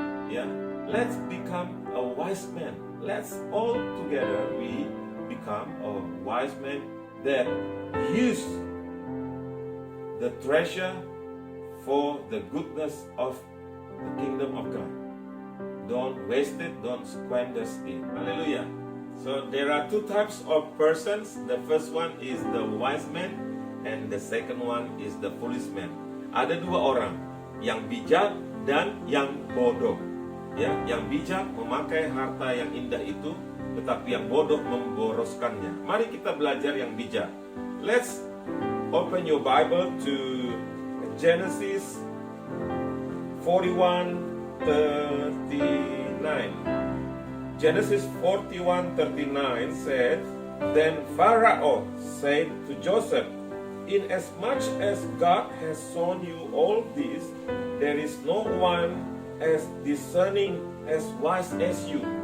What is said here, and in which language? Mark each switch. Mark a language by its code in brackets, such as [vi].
[en] Ya, let's become a wise man. Let's all together we become a wise man that use the treasure for the goodness of the kingdom of God. Don't waste it, don't squander it. Hallelujah. So there are two types of persons. The first one is the wise man, and the second one is the foolish man. [id] Ada dua orang, yang bijak dan yang bodoh. Ya, yang bijak memakai harta yang indah itu, tetapi yang bodoh memboroskannya. Mari kita belajar yang bijak. [en] Let's open your Bible to Genesis 41 41:39. Genesis 41:39 said, Then Pharaoh said to Joseph, Inasmuch as God has shown you all this, there is no one as discerning, as wise as you.